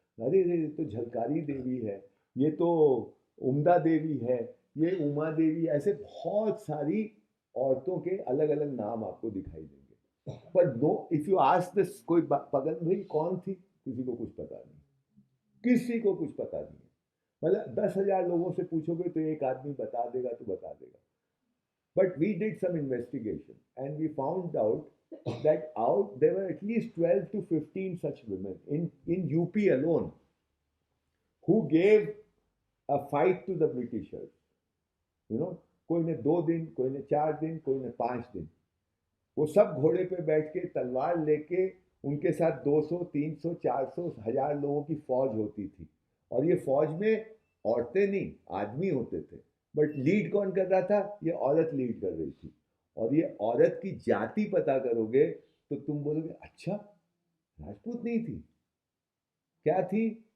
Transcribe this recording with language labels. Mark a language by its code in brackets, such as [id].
[hi] अरे रे, ये तो झलकारी देवी है, ये तो उम्दा देवी है, ये उमा देवी, ऐसे बहुत सारी औरतों के अलग अलग नाम आपको दिखाई देंगे। पर [en] no, if you ask this, [hi] कोई पगन भाई कौन थी, किसी को कुछ पता नहीं, किसी को कुछ पता नहीं है। मतलब 10,000 लोगों से पूछोगे तो एक आदमी बता देगा तो बता देगा। [en] But we did some investigation and we found out that there were at least 12 to 15 such women in UP alone who gave a fight to the Britishers. You know, [hi] कोई ने 2 दिन, कोई ने 4 दिन, कोई ने 5 दिन, वो सब घोड़े पे बैठ के तलवार लेके, उनके साथ 200, 300, 400, 1000 लोगों की फौज होती थी। और ये फौज में औरतें नहीं, आदमी होते थे। बट लीड कौन कर रहा था? ये औरत लीड कर रही थी। और ये औरत की जाति पता करोगे तो तुम बोलोगे अच्छा, राजपूत नहीं थी, क्या थी?